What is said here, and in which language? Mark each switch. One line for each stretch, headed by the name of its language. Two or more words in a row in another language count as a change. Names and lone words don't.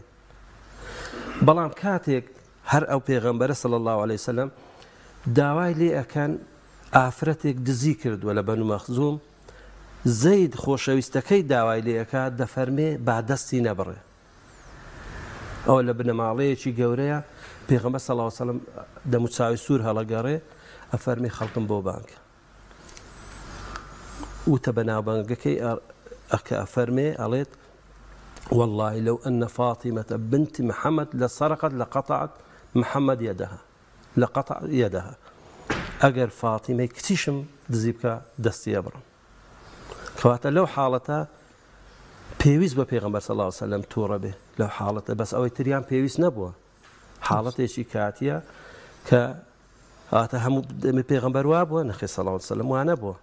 Central Kurdish: بەڵام کاتێک هەر ئەو پێغەمبەرە
Arabic: صلی الله علیه وسلم
Central Kurdish: داوای لێ ئەکەن ئافرەتێک دزی کردووە لە بەنو مەخزوم، زەید خۆشەویستەکەی داوای لێ ئەکات، دەفەرمێ با دەستی نەبڕێ. ئەوە لە بنەماڵەیەکی گەورەیە پێغەمبەر
Arabic: صلی الله علیه وسلم
Central Kurdish: دەموچاوی سوور هەڵەگەڕێ، ئەفەرمێ خەڵکم بۆ بانکە. وتە بەناوبانگەکەی ئەکە ئەفەرمێ ئەڵێت
Arabic: والله لو أن فاطمة بنت محمد لسرقت لقطعت محمد يدها، لقطع يدها.
Central Kurdish: ئەگەر فاتیمەی کچیشم دزی بکە دەستی ئەبڕم. کەواتە لەو حاڵەتە پێویست بە پێغەمبەر
Arabic: صلی الله علیه وسلم
Central Kurdish: تووڕە بێ لەو حاڵەتە، بەس ئەوەی تریان پێویست نەبووە. حاڵەتێکی کاتیە کە هاتە هەموو پێغەمبەر وا بووە، نەخێ
Arabic: صلی الله علیه وسلم
Central Kurdish: وا نەبووە.